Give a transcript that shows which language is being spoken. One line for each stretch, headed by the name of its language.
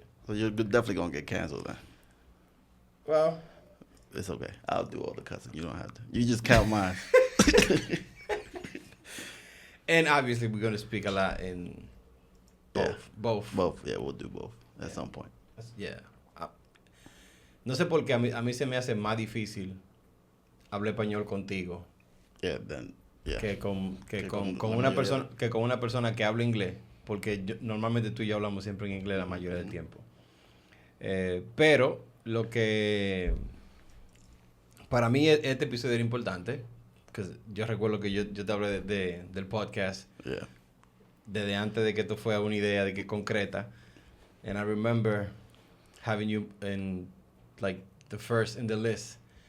English: So you're definitely going to get canceled then. Well... It's okay. I'll do all the cussing. You don't have to. You just count mine. And obviously, we're going to speak a lot in both. Yeah. Both. Yeah, we'll do both at some point. Yeah.
Spanish: No sé por qué a mí se me hace más difícil hablar español contigo
English: Yeah, then, yeah.
Spanish: que con con una la persona que con una persona que habla inglés, porque normalmente tú y yo hablamos siempre en inglés la mayoría del tiempo. Pero lo que para mí este episodio era importante, porque yo recuerdo que yo te hablé del podcast
English: Yeah.
Spanish: desde antes de que esto fuera una idea de que concreta.
English: And I remember having you in like the first in the list.